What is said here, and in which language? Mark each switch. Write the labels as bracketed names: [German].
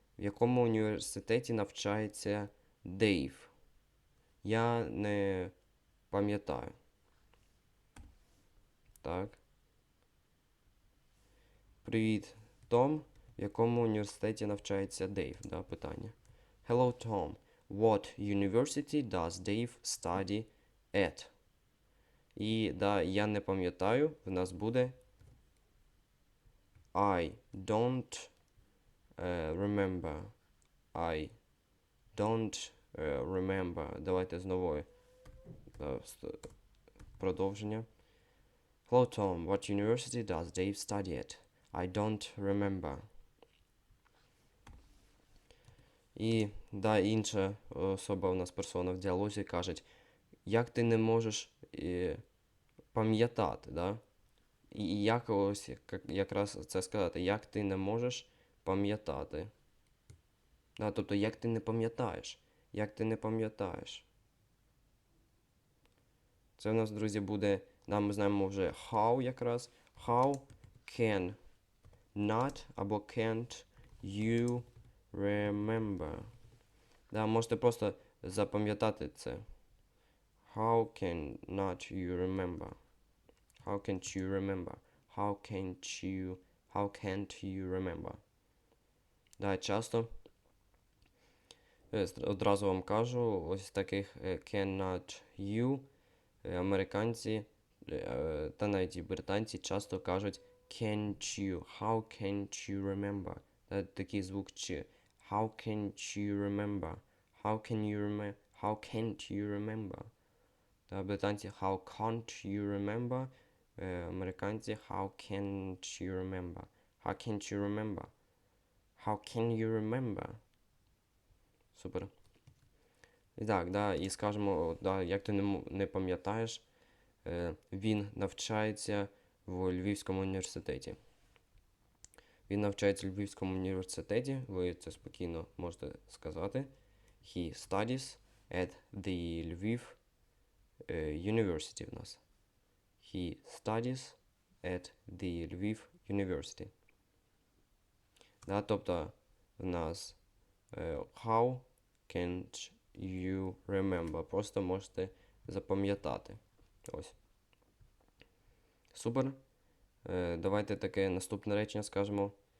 [Ukrainian] В якому університеті навчається Дейв? Я не пам'ятаю. Так. Привіт, Том. В якому університеті навчається Дейв? Да, питання. [English] Hello, Tom. What university does Dave study at? [Ukrainian] І, да, я не пам'ятаю, в нас буде [English] I don't remember. I don't remember. [Ukrainian] Давайте знову продовження. [English] Hello, Tom. What university does Dave study at? I don't remember. [Ukrainian] І, да, інша особа у нас, персона в діалозі, каже, як ти не можеш пам'ятати, да? І як ось якраз це сказати, як ти не можеш пам'ятати. Да, тобто, як ти не пам'ятаєш. Як ти не пам'ятаєш. Це в нас, друзі, буде, да, ми знаємо вже how якраз. [English] How can not [Ukrainian] або [English] can't you remember. [Ukrainian] Да, можете просто запам'ятати це. [English] How can not you remember? How can't you remember? How can't you remember? [Ukrainian] Да, часто одразу вам кажу, ось таких [English] cannot you [Ukrainian] американці та навіть і британці часто кажуть [English] can't you, how can't you remember. [Ukrainian] Такий звук чи. [English] How can't you remember? How can't you remember? [Ukrainian] Та британці [English] how can't you remember? [Ukrainian] Американці [English] how can't you remember? How can't you remember? How can you remember? [Ukrainian] Супер. І так, да, і скажемо, да, як ти не пам'ятаєш, він навчається в Львівському університеті. Він навчається в Львівському університеті, ви це спокійно можете сказати. [English] He studies at the Lviv University [Ukrainian] в нас. [English] He studies at the Lviv University. [Ukrainian] Да, тобто в нас [English] how can't you remember. [Ukrainian] Просто можете запам'ятати. Ось. Супер. Давайте таке наступне речення скажемо.